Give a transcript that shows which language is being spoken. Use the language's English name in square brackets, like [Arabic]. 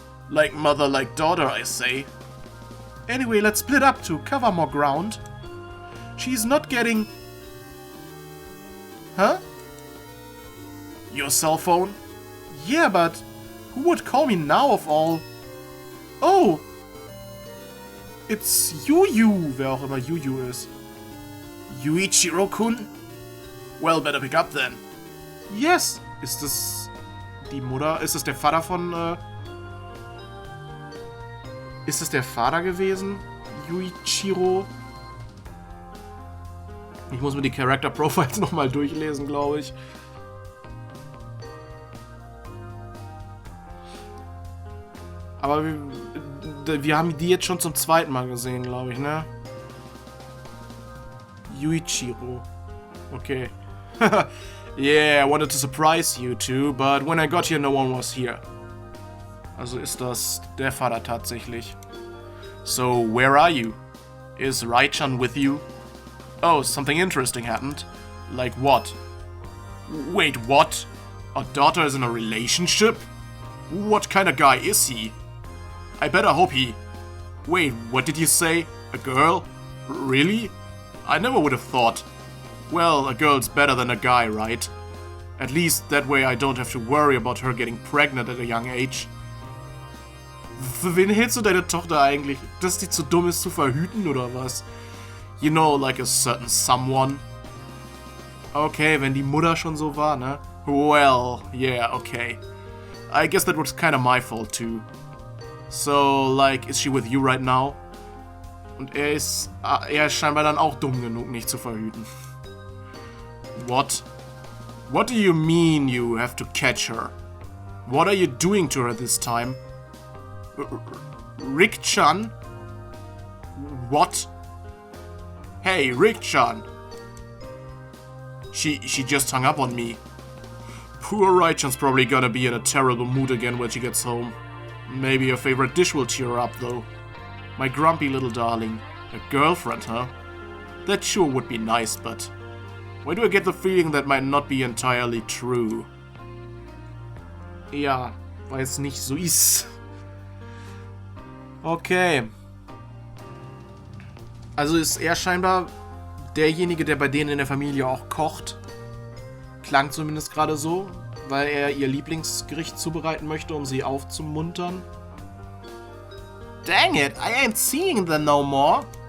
[English] Like mother, like daughter, I say. Anyway, let's split up to cover more ground. She's not getting... Huh? Your cell phone? Yeah, but who would call me now of all? Oh! It's Yu-Yu, [German] wer auch immer Yu-Yu ist. [English] Yuichiro-kun? Well, better pick up then. Yes! [German] Ist das die Mutter? Ist das der Vater von, Ist das der Vater gewesen? Yuichiro? Ich muss mir die Character Profiles nochmal durchlesen, glaube ich. Aber wir haben die jetzt schon zum zweiten Mal gesehen, glaube ich, ne? Yuichiro. Okay. [English] Yeah, I wanted to surprise you two, but when I got here, no one was here. [German] Also ist das der Vater tatsächlich. [English] So, where are you? Is Rai-chan with you? Oh, something interesting happened. Like what? Wait, what? Our daughter is in a relationship? What kind of guy is he? I better hope he... Wait, what did you say? A girl? Really? I never would have thought. Well, a girl's better than a guy, right? At least that way I don't have to worry about her getting pregnant at a young age. [German] Für wen hältst du deine Tochter eigentlich? Dass die zu dumm ist zu verhüten oder was? [English] You know, like a certain someone. [German] Okay, wenn die Mutter schon so war, ne? [English] Well, yeah, okay. I guess that was kinda my fault too. So, like, is she with you right now? [German] Und er ist scheinbar dann auch dumm genug, nicht zu verhüten. [English] What? What do you mean you have to catch her? What are you doing to her this time? Rick-chan? What? Hey, Rick-chan! She just hung up on me. Poor Rai-chan's probably gonna be in a terrible mood again when she gets home. Maybe her favorite dish will cheer her up, though. My grumpy little darling. A girlfriend, huh? That sure would be nice, but... Why do I get the feeling that might not be entirely true? [German] Ja, weil es nicht so ist. Okay. Also ist er scheinbar derjenige, der bei denen in der Familie auch kocht. Klang zumindest gerade so, weil er ihr Lieblingsgericht zubereiten möchte, um sie aufzumuntern. [English] Dang it, I ain't seeing them no more.